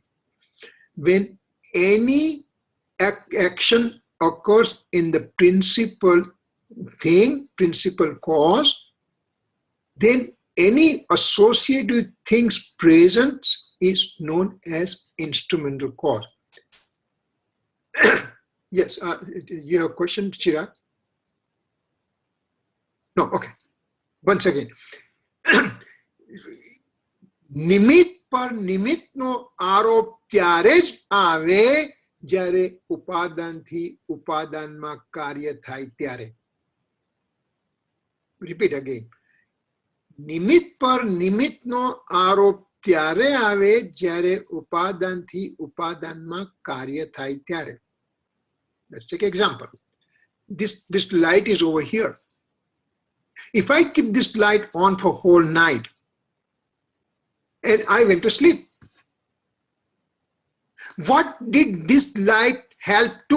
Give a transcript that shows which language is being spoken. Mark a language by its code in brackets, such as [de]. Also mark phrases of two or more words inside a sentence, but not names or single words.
[en] When any action occurs in the principal thing, principal cause, then any associated thing's presence is known as instrumental cause. Yes, you have a question, Chirag? No, okay. Once again. [gu] નિમિત્ત પર નિમિત્તનો આરોપ ત્યારે જ આવે જ્યારે ઉપાદાનથી ઉપાદાનમાં કાર્ય થાય ત્યારે. [en] Repeat again. [gu] નિમિત્ત પર નિમિત્તનો આરોપ ત્યારે આવે જ્યારે ઉપાદાનથી ઉપાદાનમાં કાર્ય થાય ત્યારે. [en] Let's take an example. This light is over here. If I keep this light on for whole night and I went to sleep, what did this light help to?